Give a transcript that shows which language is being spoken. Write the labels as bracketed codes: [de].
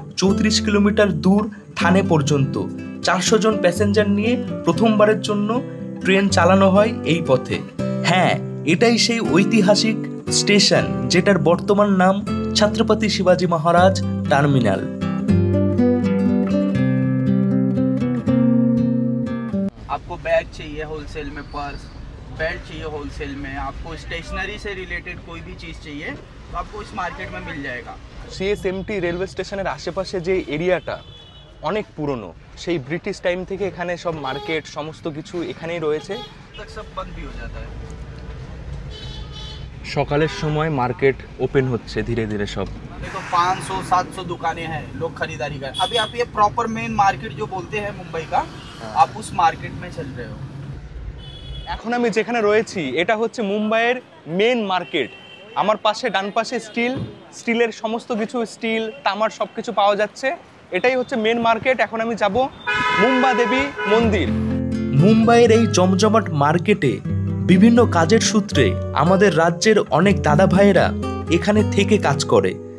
[bn] 34 kilometre দূর থানে পর্যন্ত 400 জন passenger নিয়ে প্রথমবারের জন্য ট্রেন চালানো হয় এই পথে। হ্যাঁ, এটাই সেই ঐতিহাসিক স্টেশন যেটার বর্তমান নাম ছত্রপতি শিবাজি মহারাজ টার্মিনাল। [hi] आपको बैग चाहिए होलसेल में, पर्स बेल्ट चाहिए होलसेल में, आपको स्टेशनरी से रिलेटेड कोई भी चीज़ चाहिए तो आपको इस मार्केट में मिल जाएगा। [bn] সিএসএমটি রেলওয়ে স্টেশনের আশেপাশে যে এরিয়াটা অনেক পুরনো, সেই ব্রিটিশ টাইম থেকে এখানে সব মার্কেট সমস্ত কিছু এখানেই রয়েছে। [hi] तक सब बंद भी हो जाता है। [bn] সকালের সময় মার্কেট ওপেন হচ্ছে ধীরে ধীরে সব। [hi] देखो 500-700 दुकानें हैं, लोग खरीदारी कर। अभी आप ये प्रॉपर मेन मार्केट जो बोलते हैं मुंबई का, आप उस मार्केट में चल रहे हो। [bn] এখন আমি যেখানে রয়েছি এটা হচ্ছে মুম্বাইয়ের মেন মার্কেট। আমার পাশে ডান পাশে স্টিলের সমস্ত কিছু, স্টিল তামার সব কিছু পাওয়া যাচ্ছে। এটাই হচ্ছে মেন মার্কেট। এখন আমি যাব মুম্বা দেবী মন্দির। মুম্বাইয়ের এই জমজমাট মার্কেটে বিভিন্ন কাজের সূত্রে আমাদের রাজ্যের অনেক দাদা ভাইয়েরা এখানে থেকে কাজ করে।